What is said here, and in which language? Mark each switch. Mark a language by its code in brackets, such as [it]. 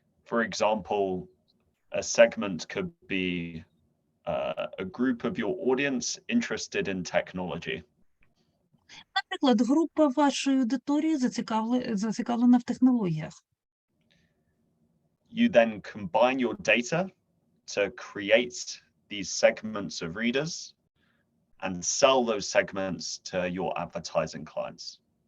[en] For example, a segment could be a group of your audience interested in technology. [uk] Наприклад, група вашої аудиторії зацікавлена в технологіях. [en] You then combine your data to create these segments of readers and sell those segments to your advertising clients.